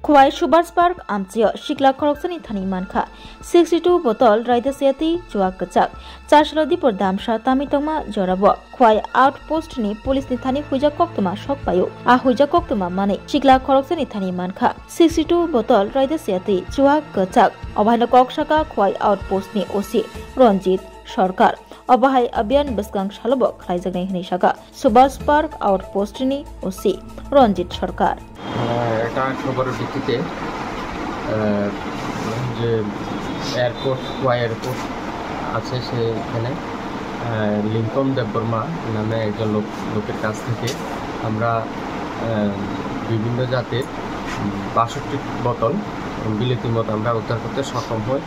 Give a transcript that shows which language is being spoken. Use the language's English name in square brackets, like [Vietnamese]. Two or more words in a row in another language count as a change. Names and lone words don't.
[Kok Borok] Khwai Subhas Park Amchia Shikla Khoroksani Thani Manka 62 bottle Raidasiati Chuak Kachak Charslodi Pordam Shatami Toma Jorabo Khwai Outpost ni Police ni Thani Huja Koktuma Shok Payo A Huja Koktuma Mane Shikla Khoroksani Thani Manka 62 bottle Raidasiati Chuak Kachak Obhana Kokshaka Khwai Outpost ni OC Ronjit Sarkar Obahai Abian Baskang Shalobok Khaijagni Hinishaka Subhas Park Outpost ni OC Ronjit Sarkar [Bangla] এটা খবরের ভিত্তিতে যে এয়ারপোর্ট খোয়াই এয়ারপোর্ট আছে সেখানে লিঙ্কন দেববর্মা নামে একজন লোকের কাছ থেকে আমরা বিভিন্ন জাতের 62 বোতল বিলেতি মদ আমরা উদ্ধার করতে সক্ষম হই।